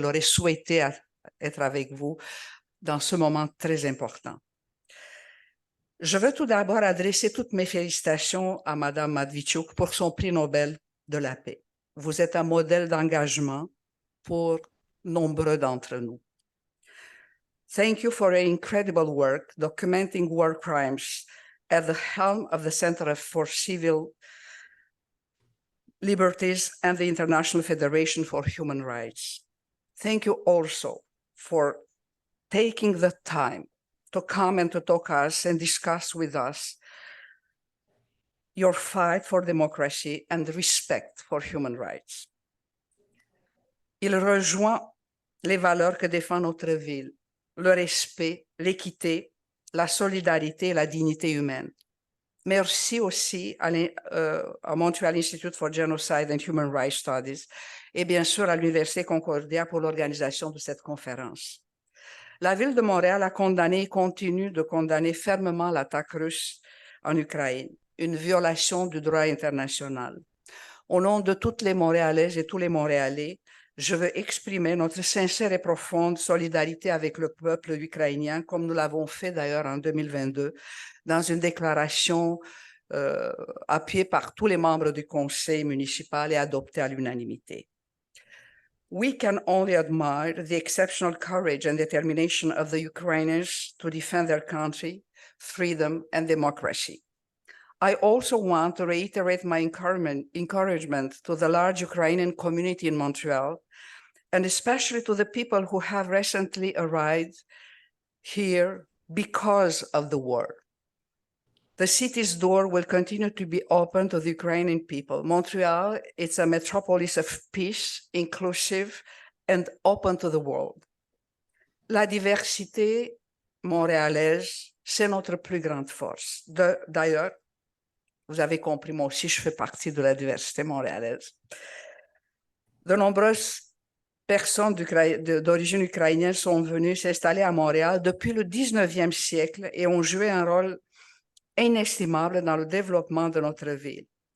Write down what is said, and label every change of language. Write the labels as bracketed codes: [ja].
[fr] Elle aurait souhaité être avec vous dans ce moment très important. Je veux tout d'abord adresser toutes mes félicitations à Madame Matviiichuk pour son prix Nobel de la paix. Vous êtes un modèle d'engagement pour nombreux d'entre nous. [en] Thank you for your incredible work documenting war crimes at the helm of the Center for Civil Liberties, and the International Federation for Human Rights. Thank you also for taking the time to come and to talk us and discuss with us your fight for democracy and respect for human rights. [fr] Il rejoint les valeurs que défend notre ville, le respect, l'équité, la solidarité et la dignité humaine. Merci aussi à Montreal Institute for Genocide and Human Rights Studies et bien sûr à l'Université Concordia pour l'organisation de cette conférence. La ville de Montréal a condamné et continue de condamner fermement l'attaque russe en Ukraine, une violation du droit international. Au nom de toutes les Montréalaises et tous les Montréalais, je veux exprimer notre sincère et profonde solidarité avec le peuple ukrainien, comme nous l'avons fait d'ailleurs en 2022, dans une déclaration appuyée par tous les membres du conseil municipal et adoptée à l'unanimité. [en] We can only admire the exceptional courage and determination of the Ukrainians to defend their country, freedom, and democracy. I also want to reiterate my encouragement to the large Ukrainian community in Montreal, and especially to the people who have recently arrived here because of the war. The city's door will continue to be open to the Ukrainian people. Montreal is a metropolis of peace, inclusive, and open to the world. [fr] La diversité montréalaise, c'est notre plus grande force. D'ailleurs, vous avez compris, moi aussi, je fais partie de la diversité montréalaise. De nombreuses personnes d'origine ukrainienne sont venues s'installer à Montréal depuis le 19e siècle et ont joué un rôle inestimable dans le développement de notre ville.